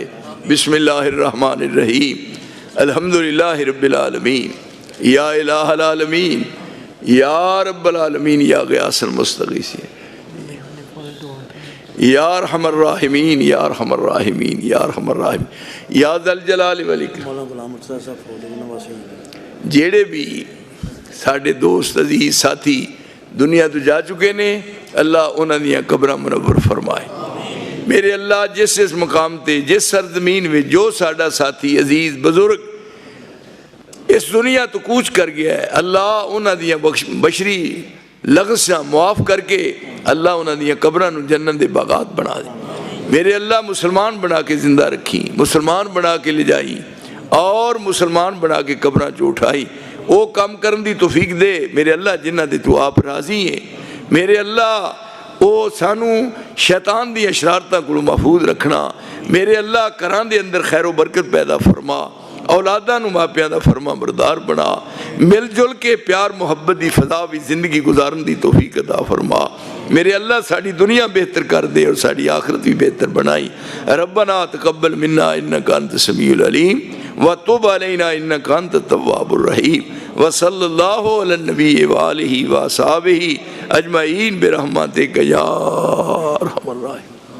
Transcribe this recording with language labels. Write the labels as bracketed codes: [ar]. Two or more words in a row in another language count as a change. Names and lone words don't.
[ar] بسم اللہ الرحمن الرحیم الحمدللہ رب العالمین یا الہ العالمین یا رب العالمین یا غیاث المستغیثین یا ارحم الراحمین یا ارحم الراحمین یا ارحم الراحمین یا ذا الجلال والاکرام. [pa] جیڑے بھی ساڈے دوست عزیز ساتھی دنیا تو جا چکے نے اللہ انہاں دیاں قبراں منور فرمائے. میرے اللہ جس اس مقام تے جس سرزمین میں جو ساڈا ساتھی عزیز بزرگ اس دنیا تو کوچ کر گیا ہے اللہ انہاں دیاں بشری لغزیاں معاف کر کے اللہ انہاں دیاں قبراں نو جنت دے باغات بنا دے. میرے اللہ مسلمان بنا کے زندہ رکھی مسلمان بنا کے لے جائی اور مسلمان بنا کے قبراں چ اٹھائی. وہ کام کرن دی توفیق دے میرے اللہ جنہ دے تو آپ راضی ہیں. میرے اللہ وہ سانو شیطان دی اشرارتاں کو محفوظ رکھنا. میرے اللہ کران دے اندر خیر و برکت پیدا فرما اولاداں نو ماپیاں دا فرما بردار بنا مل جل کے پیار محبت دی فضا بھی زندگی گزارن دی توفیق عطا فرما. میرے اللہ ساری دنیا بہتر کر دے اور ساری آخرت بھی بہتر بنائی. [ar] ربنا تقبل منا انک انت السمیع العلیم وتب علینا انک انت التواب الرحیم وصلی اللہ علی النبی وآلہ وصحبہ اجمعین برحمتک یا ارحم الراحمین.